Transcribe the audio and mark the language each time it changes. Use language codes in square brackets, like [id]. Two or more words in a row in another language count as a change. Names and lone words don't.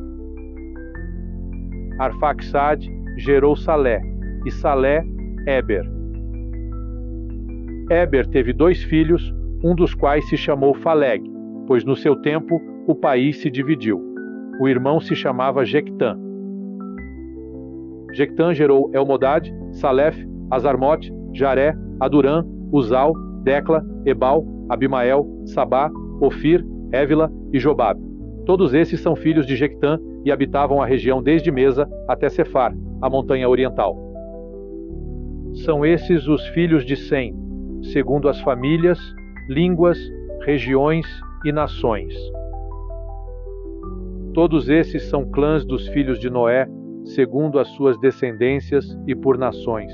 [pt] Arfaxad gerou Salé, e Salé, Éber. Éber teve 2 filhos, um dos quais se chamou Faleg, pois no seu tempo o país se dividiu. O irmão se chamava Jectã. Jectã gerou Elmodad, Salef, Azarmote, Jaré, Adurã, Uzal, Decla, Ebal, Abimael, Sabá, Ofir, Évila e Jobab. Todos esses são filhos de Jectã e habitavam a região desde Mesa até Cefar, a montanha oriental. São esses os filhos de Sem, segundo as famílias, línguas, regiões e nações. Todos esses são clãs dos filhos de Noé, segundo as suas descendências e por nações.